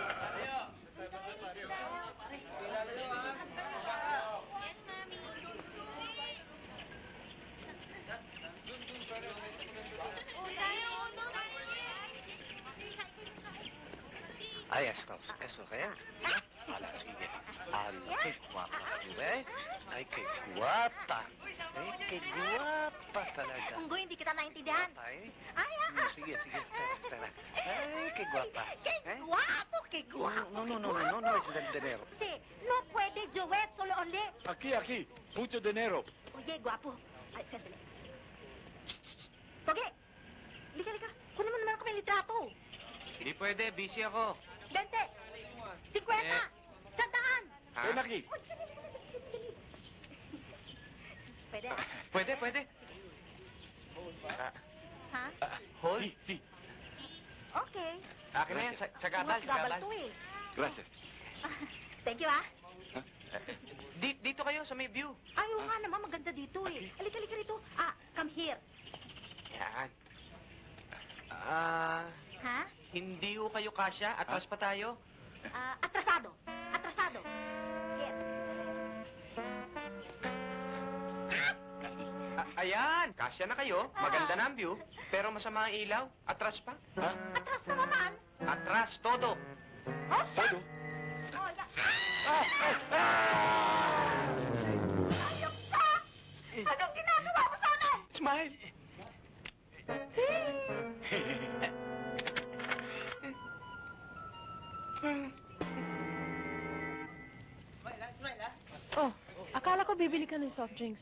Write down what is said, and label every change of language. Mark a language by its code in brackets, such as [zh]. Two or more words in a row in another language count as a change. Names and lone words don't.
[en] Yes, mami. [tl] Ay, esto kaya? Ala, sige. [es] Ala, qué guapa tú, eh? Ay, qué guapa. Qué guapa talaga. [tl] Unggoy, hindi kita naintindihan. Ay, Ay, sige, [es] espera. Ay, qué guapa. Qué Eh? guapo, qué guapo. No, es del dinero. Sí, no puede, Joet, solo only. Aquí. Mucho dinero. Oye, guapo. [tl] Ay, sandali. Pogi! Lika. Kunin mo naman ako may litrato. Hindi pwede, busy ako. 20. 50. 100. Ha? [es] Ven aquí. [tl] Uy, dali. Pwede. Pwede. Ha? [en] Hold. [es] Sí. [en] Okay. [tl] Akin na yan, sa gabal, sa Gabal gabal. to eh. [es] Gracias. [en] Thank you, ah. [tl] Dito kayo sa may view. Ay, oo nga naman, maganda dito eh. Halika rito. [en] Come here. [tl] Yan. Ha? Hindi ko kayo kasya. Atras pa tayo. [es] Atrasado. Here. [tl] Ayan, kasya na kayo. Maganda na ang view. Pero masama ang ilaw. Atras pa. Ha? Atras na naman. Atras, [es] todo. Oh, Todo? [en] Oh, ya. [tl] Ayok ka! Anong ginagawa mo sa akin? [en] Smile. [tl] Oh, akala ko bibili ka ng [en] soft drinks.